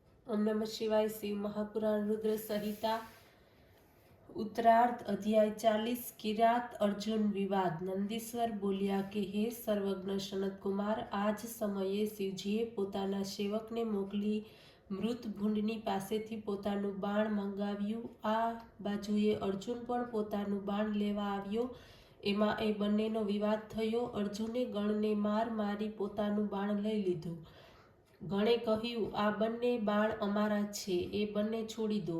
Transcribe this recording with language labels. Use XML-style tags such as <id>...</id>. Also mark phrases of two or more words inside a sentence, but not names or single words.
<sa>ओम नमः शिवाय।</sa> <gu>શિવ મહાપુરાણ રુદ્ર સંહિતા ઉત્તરાર્ધ અધ્યાય 40 કિરાત અર્જુન વિવાદ। નંદીશ્વર બોલ્યા કિ હે સર્વજ્ઞ સનત કુમાર, આજ સમયે શિવજીએ પોતાના સેવકને મોકલી મૃત ભૂંડની પાસેથી પોતાનું બાણ મંગાવ્યું। આ બાજુએ અર્જુન પણ પોતાનું બાણ લેવા આવ્યો। એમાં એ બંનેનો વિવાદ થયો। અર્જુને ગણને માર મારી પોતાનું બાણ લઈ લીધું। ગણે કહ્યું, આ બંને બાણ અમારા છે, એ બંને છોડી દો।</gu>